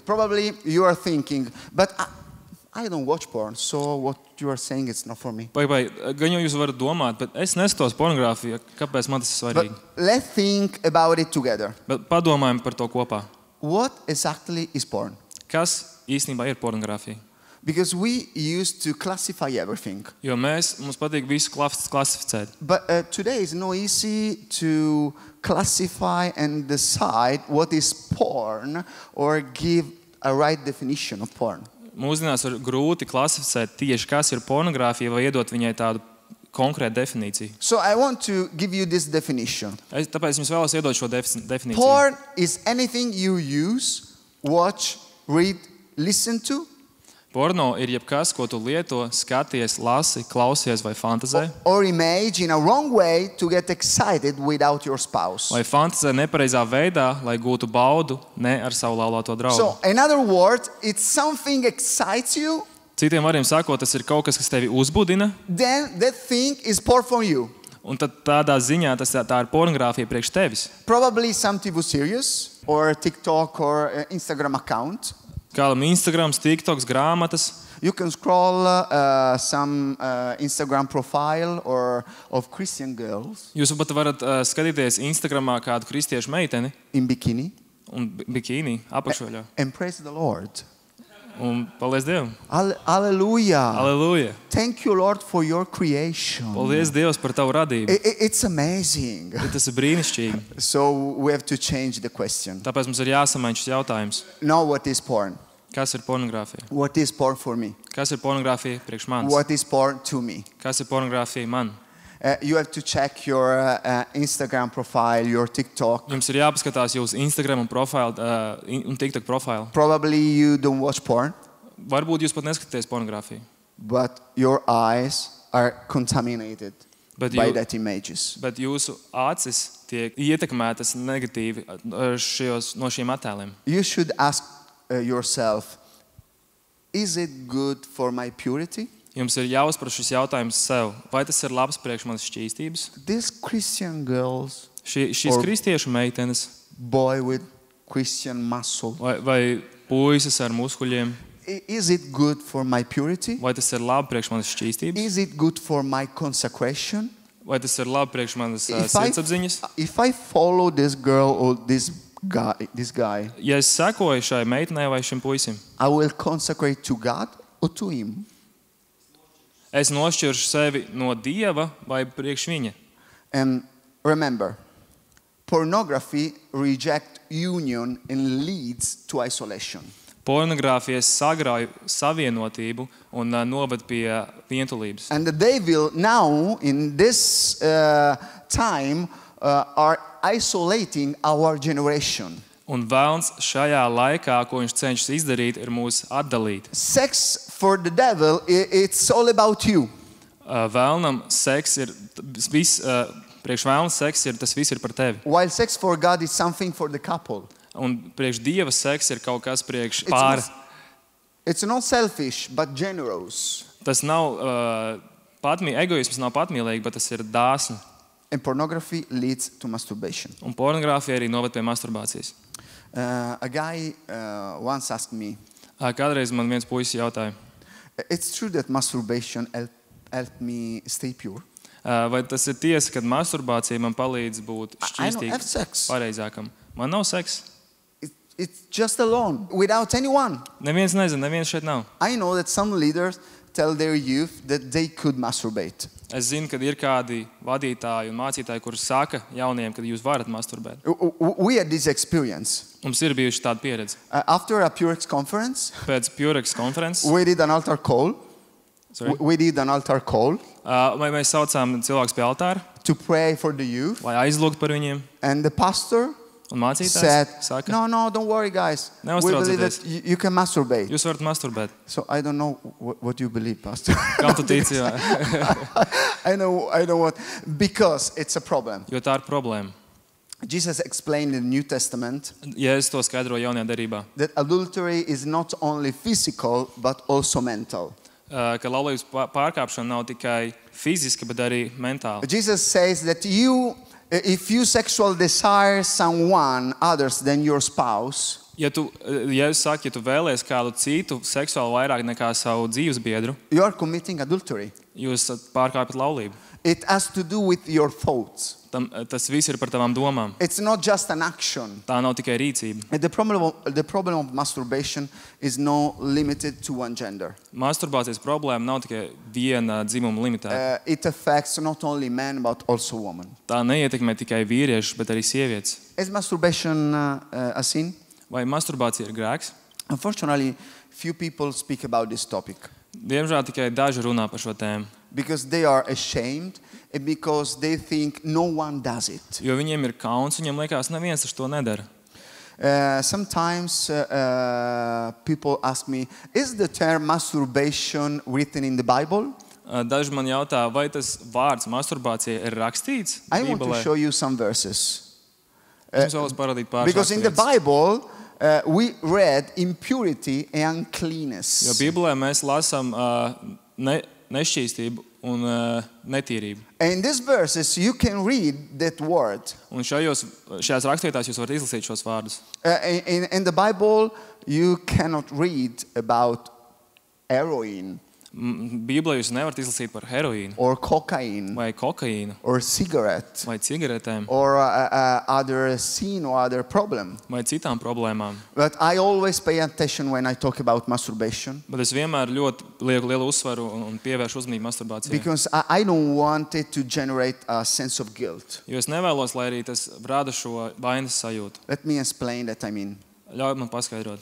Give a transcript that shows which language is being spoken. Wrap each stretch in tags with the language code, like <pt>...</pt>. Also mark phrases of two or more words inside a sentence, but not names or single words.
<en>Probably you are thinking, but I don't watch porn, so what you are saying is not for me.</en> <lv>Vai, gan jau jūs varat domāt, bet es neskatos pornogrāfiju, kāpēc man tas ir</lv> <en>But</en> <lv>svarīgi.</lv> <en>let's think about it together.</en> <lv>Bet padomājam par to kopā.</lv> <en>What exactly is porn?</en> <lv>Kas īstenībā ir pornogrāfija?</lv> <en>Because we used to classify everything.</en> <lv>Jo mums patīk visu klasificēt.</lv> <en>But today it's not easy to classify and decide what is porn or give a right definition of porn.</en> <lv>Mūsdienās ir grūti klasificēt tieši, kas ir pornogrāfija, vai iedot viņai tādu konkrētu definīciju.</lv> <en>So I want to give you this definition.</en> <lv>Tāpēc jums vēlos iedot šo definīciju.</lv> <en>Porn is anything you use, watch, read, listen to,</en> <lv>Porno ir jebkas, ko tu lieto, skaties, lasi, klausies vai fantazē.</lv> <en>or image in a wrong way to get excited without your spouse.</en> <lv>Vai fantazē nepareizā veidā, lai gūtu baudu ne ar savu laulāto draugu.</lv> <en>So in other words, it's something excites you,</en> <lv>Citiem vārdiem sakot, tas ir kaut kas, kas tevi uzbudina,</lv> <en>then that thing is porn for you.</en> <lv>un tad tādā ziņā tā ir pornogrāfija priekš tevis.</lv> <en>Probably some TV series or TikTok or Instagram account.</en> <lv>Kādam Instagram, TikToks, grāmatas.</lv> <en>You can scroll some Instagram profile or of Christian girls</en> <lv>Jūs pat varat skatīties Instagramā kādu kristiešu meiteni</lv> <en>in bikini</en> <lv>un bikīni apakšveļā.</lv> <en>and praise the Lord.</en> <lv>Un paldies Dievam.</lv> <en>Hallelujah.</en> <lv>Aleluja.</lv> <en>Thank you, Lord, for your creation.</en> <lv>Paldies Dievs par tavu radību.</lv> <en>It's amazing.</en> <lv>Tas ir brīnišķīgi.</lv> <en>So we have to change the question.</en> <lv>Tāpēc mums ir jāsamaina šis jautājums.</lv> <en>Now what is porn?</en> <lv>Kas ir pornogrāfija?</lv> <en>What is porn for me?</en> <lv>Kas ir pornogrāfija priekš manis?</lv> <en>What is porn to me?</en> <lv>Kas ir pornogrāfija man?</lv> <en>You have to check your Instagram profile, your TikTok.</en> <lv>Jums ir jāpaskatās jūsu Instagram un TikTok profilu.</lv> <en>Probably you don't watch porn,</en> <lv>Varbūt jūs pat neskatāties pornogrāfiju.</lv> <en>but your eyes are contaminated</en> <lv>Bet,</lv> <en>by that images.</en> <lv>bet jūsu acis tiek ietekmētas negatīvi no šiem attēliem.</lv> <en>You should ask yourself, is it good for my purity?</en> <lv>Jums ir jāuzprasa šis jautājums sev. Vai tas ir labs priekš manas šķīstības?</lv> <en>These Christian girls,</en> <lv>Šīs</lv> <en>Or-</en> <lv>kristiešu meitenes</lv> <en>boy with Christian muscle,</en> <lv>vai puisis ar muskuļiem,</lv> <en>is it good for my purity?</en> <lv>vai tas ir labi priekš manas šķīstības?</lv> <en>Is it good for my consecration?</en> <lv>Vai tas ir labi priekš manas</lv> <en>If I,</en> <lv>sirdsapziņas?</lv> <en>if I follow this girl or this guy,</en> <lv>Ja es sekoju šai meitenei vai šim puisim,</lv> <en>I will consecrate to God or to him.</en> <lv>es nošķiršu sevi no Dieva vai priekš viņa.</lv> <en>And remember, pornography rejects union and leads to isolation.</en> <lv>Pornogrāfija sagrauj savienotību un noved pie vientulības.</lv> <en>And the devil now, in this time, are isolating our generation.</en> <lv>Un vēlns šajā laikā, ko viņš cenšas izdarīt, ir mūs atdalīt.</lv> <en>Sex for the devil, it's all about you.</en> <lv>Vēlnam seks ir viss, priekš vēlna seks ir tas viss ir par tevi.</lv> <en>While sex for God is something for the couple.</en> <lv>Un priekš Dieva seks ir kaut kas priekš pāra.</lv> <en>It's not selfish, but generous.</en> <lv>Tas nav egoisms nav patmīlīgi, bet tas ir dāsni.</lv> <en>And pornography leads to masturbation.</en> <lv>Un pornogrāfija arī noved pie masturbācijas.</lv> <en>A guy once asked me,</en> <lv>Kādreiz man viens puisis jautāja,</lv> <en>it's true that masturbation helped me stay pure.</en> <lv>Vai tas ir tiesa, ka masturbācija man palīdz būt</lv> <en>I don't have</en> <lv>šķīstīgam,</lv> <en>sex.</en> <lv>pareizākam? Man nav seksa.</lv> <en>It's just alone, without anyone.</en> <lv>Neviens nezina, neviens šeit nav.</lv> <en>I know that some leaders tell their youth that they could masturbate.</en> <lv>Es zinu, ka ir kādi vadītāji un mācītāji, kuri saka jauniem, ka jūs varat masturbēt.</lv> <en>We had this experience.</en> <lv>Mums ir bijuši tāda pieredze.</lv> <en>After a Purex conference,</en> <lv>Pēc Purex konferences</lv> <en>we did an altar call. Sorry? We did an altar call</en> <lv>Mēs saucām cilvēkus pie altāra,</lv> <en>to pray for the youth.</en> <lv>lai aizlūgtu par viņiem.</lv> <en>And the pastor</en> <lv>Un mācītājs</lv> <en>said,</en> <lv>saka,</lv> <en>no, don't worry, guys. We believe that you can masturbate.</en> <lv>jūs varat masturbēt.</lv> <en>So I don't know what you believe, pastor.</en> <lv>Kam tu tici? Jā.</lv> <en>I know what. Because it's a problem.</en> <lv>Jo tā ir problēma.</lv> <en>Jesus explained in the New Testament</en> <lv>Ja es to skaidroju jaunajā derībā,</lv> <en>that adultery is not only physical, but also mental.</en> <lv>Ka laulības pārkāpšana nav tikai fiziska, bet arī mentāla.</lv> <en>Jesus says that if you sexually desire someone others than your spouse,</en> <lv>Ja tu vēlies kādu citu seksuāli vairāk nekā savu dzīvesbiedru,</lv> <en>you are committing adultery.</en> <lv>jūs pārkāpjat laulību.</lv> <en>It has to do with your thoughts.</en> <lv>Tas viss ir par tavām domām.</lv> <en>It's not just an action.</en> <lv>Tā nav tikai rīcība.</lv> <en>And the problem of masturbation is not limited to one gender.</en> <lv>Masturbācijas problēma nav tikai viena dzimuma limitēta.</lv> <en>It affects not only men, but also women.</en> <lv>Tā neietekmē tikai vīriešus, bet arī sievietes.</lv> <en>Is masturbation a sin?</en> <lv>Vai masturbācija ir grēks?</lv> <en>Unfortunately, few people speak about this topic</en> <lv>Diemžēl tikai daži runā par šo tēmu,</lv> <en>because they are ashamed and because they think no one does it.</en> <lv>jo viņiem ir kauns, viņiem liekas, neviens taču to nedara.</lv> <en>Sometimes people ask me, is the term masturbation written in the Bible?</en> <lv>Daži man jautā, vai tas vārds masturbācija ir rakstīts</lv> <en>I want to</en> <lv>Bībelē?</lv> <en>show you some verses.</en> <lv>Es vēlos parādīt pāris</lv> <en>Because in the</en> <lv>raksturvietas.</lv> <en>Bible, we read impurity and</en> <lv>Jo</lv> <en>uncleanness.</en> <lv>Bībelē mēs lasām nešķīstību un netīrību.</lv> <en>And in these verses, you can read that word.</en> <lv>Un šajās rakstvietās jūs varat izlasīt šos vārdus.</lv> <en>In the Bible, you cannot read about heroin</en> <lv>Bībelē jūs nevarat izlasīt par heroīnu,</lv> <en>or cocaine</en> <lv>vai kokaīnu,</lv> <en>or cigarette</en> <lv>vai cigaretēm,</lv> <en>or other sin or other problem.</en> <lv>vai citām problēmām.</lv> <en>But I always pay attention when I talk about masturbation</en> <lv>Bet es vienmēr ļoti lieku lielu uzsvaru un pievēršu uzmanību masturbācijai.</lv> <en>because I don't want it to generate a sense of guilt.</en> <lv>Jo es nevēlos, lai arī tas rada šo vainas sajūtu.</lv> <en>Let me explain that I mean.</en> <lv>Ļauj man paskaidrot.</lv>